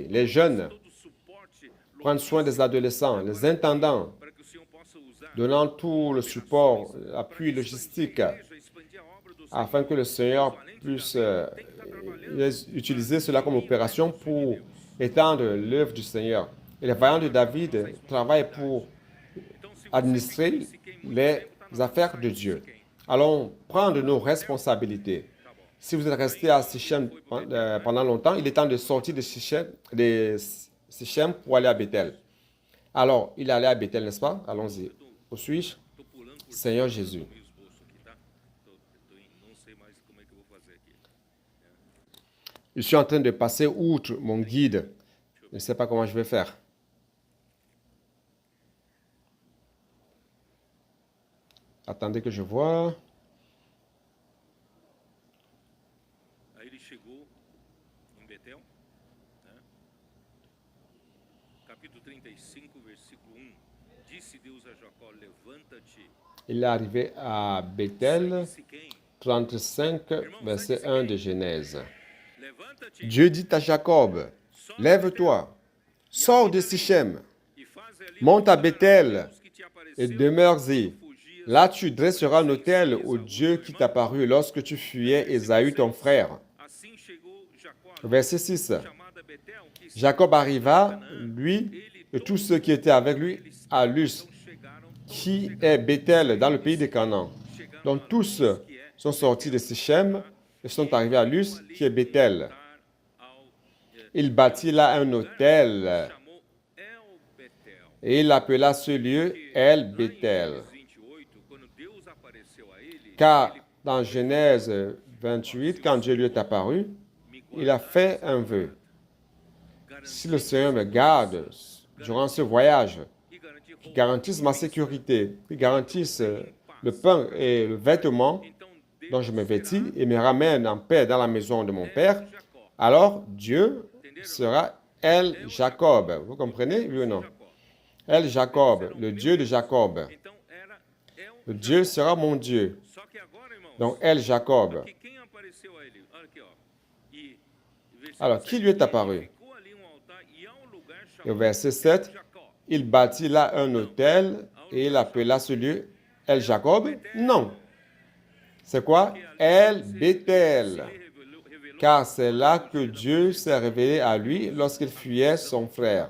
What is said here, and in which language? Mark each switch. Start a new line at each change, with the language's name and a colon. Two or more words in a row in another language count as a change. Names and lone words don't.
French: Les jeunes, prendre soin des adolescents, les intendants, donnant tout le support, l'appui logistique, afin que le Seigneur puisse utiliser cela comme opération pour étendre l'œuvre du Seigneur. Et les vaillants de David travaillent pour
Portuguese: Então, se você
French: administrer
Portuguese: fica em Siquém muito
French: les
Portuguese: tempo, tá na hora
French: affaires de
Portuguese: de sair de
French: Dieu.
Portuguese: Siquém.
French: Allons prendre nos responsabilités.
Portuguese: Tá bom.
French: Si vous êtes resté à Sichem pendant longtemps, il est temps de sortir de Sichem pour aller à Bethel. Alors, il allait à Bethel, n'est-ce pas? Allons-y. Où suis-je?
Portuguese: Tô pulando por
French: Seigneur
Portuguese: cima
French: Jésus.
Portuguese: do meu esboço aqui, tá? Não sei mais como é que eu vou fazer aqui.
French: Je suis en train de passer outre mon guide. Je ne sais pas comment je vais faire. Attendez que je vois.
Portuguese: Aí ele chegou em Betel, né? Capítulo 35, versículo 1. Disse Deus a Jacó: levanta-te,
French: Il est arrivé à
Portuguese: sai
French: Bethel,
Portuguese: de Siquém.
French: 35, verset 1 de Genèse.
Portuguese: Levanta-te
French: Dieu dit à Jacob, lève-toi, sors de Sichem,
Portuguese: e faze ali
French: monte à Bethel
Portuguese: Deus que te
French: et
Portuguese: apareceu
French: demeure-y.
Portuguese: quando fugias
French: Là, tu dresseras un autel au Dieu qui t'apparut lorsque tu fuyais Ésaü ton frère.
Portuguese: Assim chegou Jacó a
French: Verset 6.
Portuguese: chamada Betel, que está
French: Jacob arriva, lui et tous ceux qui étaient avec lui, à Luz,
Portuguese: chegaram,
French: qui est Bethel, dans le pays de Canaan. Donc tous sont sortis de Sichem et sont arrivés à Luz, qui est Bethel.
Portuguese: ao
French: Il bâtit là un autel
Portuguese: chamou El Betel.
French: et il appela ce lieu El Bethel.
Portuguese: Gênesis 28, quando Deus apareceu a ele,
French: Car dans Genèse 28, quand Dieu lui est apparu, il a fait un vœu. Si le Seigneur me garde durant ce voyage,
Portuguese: e garantia
French: qui garantisse ma sécurité, qui garantisse le pain et le vêtement
Portuguese: então Deus
French: dont je me vêtis et me ramène en paix dans la maison de mon père,
Portuguese: Jacó.
French: alors Dieu sera El Jacob. Vous comprenez, oui ou non? El Jacob, le Dieu de Jacob.
Portuguese: Então era El.
French: Le Dieu sera mon Dieu.
Portuguese: Só que agora, irmãos,
French: Donc El Jacob.
Portuguese: que quem apareceu a ele? Olha aqui, ó. E versículo
French: Alors, qui lui est apparu?
Portuguese: ficou ali um altar e há um lugar
French: Et au
Portuguese: chamado
French: verset 7,
Portuguese: Jacó.
French: il bâtit là un autel et il appela ce lieu El Jacob? Non. C'est quoi? El Bethel.
Portuguese: Revelou
French: Car c'est là que Dieu s'est révélé à lui lorsqu'il fuyait son frère.